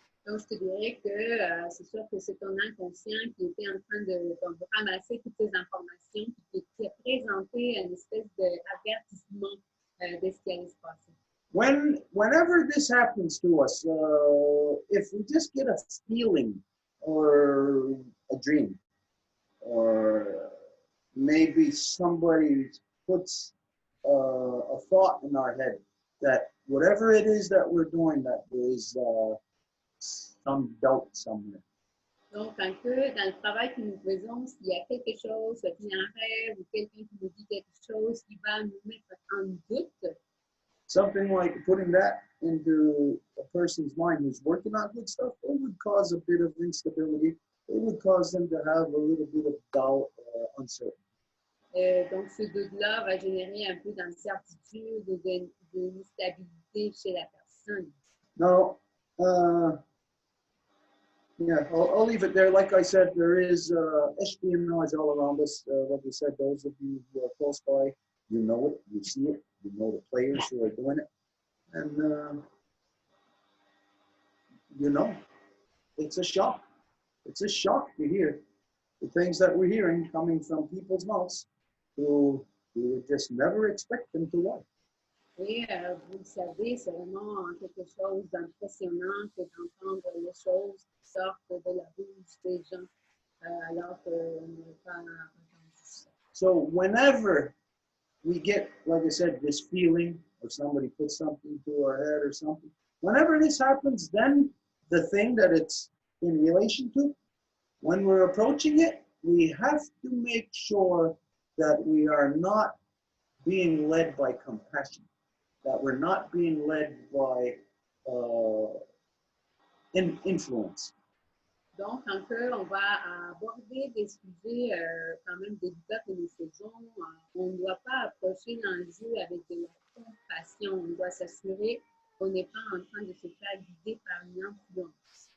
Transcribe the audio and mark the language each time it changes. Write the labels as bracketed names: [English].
[French] Donc, je te dirais que c'est sûr que c'est ton inconscient qui était en train de ramasser toutes ces informations et qui a présenté une espèce d'avertissement de ce qui allait se passer. [English] Whenever this happens to us, if we just get a feeling or a dream, or maybe somebody puts a thought in our head that whatever it is that we're doing, that there is some doubt somewhere. [French] Donc, quand que dans le travail que nous faisons, s'il y a quelque chose, soit il y a un rêve ou quelqu'un qui nous dit quelque chose qui va nous mettre en doute, [English] something like putting that into a person's mind who's working on good stuff, it would cause a bit of instability. It would cause them to have a little bit of doubt or uncertainty. [French] Donc, ce doute-là va générer un peu d'incertitude, d'instabilité chez la personne. [English] Now, yeah, I'll leave it there. Like I said, there is espionage all around us. Like I said, those of you who are close by, you know it, you see it, you know the players who are doing it. And you know, it's a shock. It's a shock to hear the things that we're hearing coming from people's mouths who would just never expect them to lie. [French] Et vous le savez, c'est vraiment quelque chose d'impressionnant que d'entendre les choses qui sortent de la bouche des gens alors qu'on n'a pas entendu ça. [English] So whenever we get, like I said, this feeling or somebody puts something to our head or something, whenever this happens, then the thing that it's in relation to, when we're approaching it, we have to make sure that we are not being led by compassion, that we're not being led by influence. [French] Donc, quand on va aborder des sujets quand même délicats que nous faisons, on ne doit pas approcher l'enjeu avec de la compassion. On doit s'assurer qu'on n'est pas en train de se faire guider par une influence.